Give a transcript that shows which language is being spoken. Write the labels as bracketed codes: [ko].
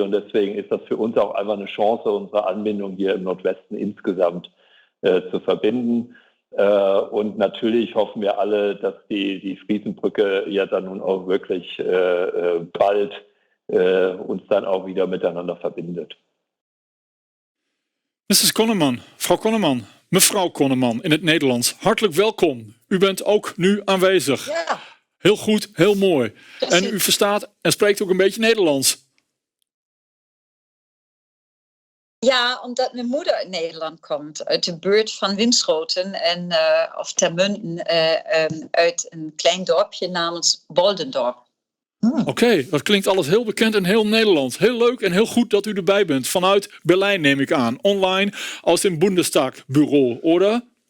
[de] Und deswegen ist das für uns auch einfach eine Chance, unsere Anbindung hier im Nordwesten insgesamt zu verbinden. Und natürlich hoffen wir alle, dass die Friesenbrücke ja dann nun auch wirklich bald uns dann auch wieder miteinander verbindet. [en] Mrs. [nl] Konneman, Frau Konneman, mevrouw Konneman in het Nederlands. Hartelijk welkom. U bent ook nu aanwezig. Ja. Heel goed, heel mooi. Precies. En u verstaat en spreekt ook een beetje Nederlands. Ja, omdat mijn moeder uit Nederland komt, uit de buurt van Winschoten en of Termunten, uit een klein dorpje namens Woldendorp. Oké, dat klinkt alles heel bekend en heel Nederlands. Heel leuk en heel goed dat u erbij bent. Vanuit Berlijn neem ik aan. [de] Online aus dem Bundestagsbureau, oder?